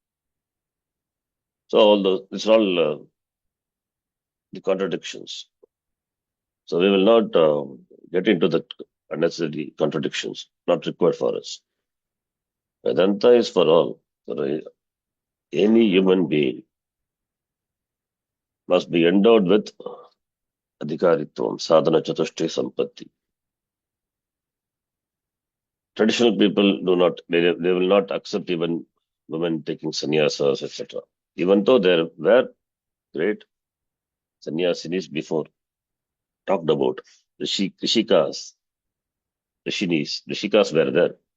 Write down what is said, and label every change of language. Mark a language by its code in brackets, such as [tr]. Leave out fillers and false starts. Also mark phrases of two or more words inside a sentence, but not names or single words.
[en] So it's all the contradictions. So we will not get into the unnecessary contradictions, not required for us. Vedanta is for all. For any human being must be endowed with adhikaritvam, [sa] साधन चतुष्टय सम्पत्ति. [en] Traditional people they will not accept even women taking sannyasas, etc. Even though there were great sannyasinis before, talked about, rishikas, rishikas were there.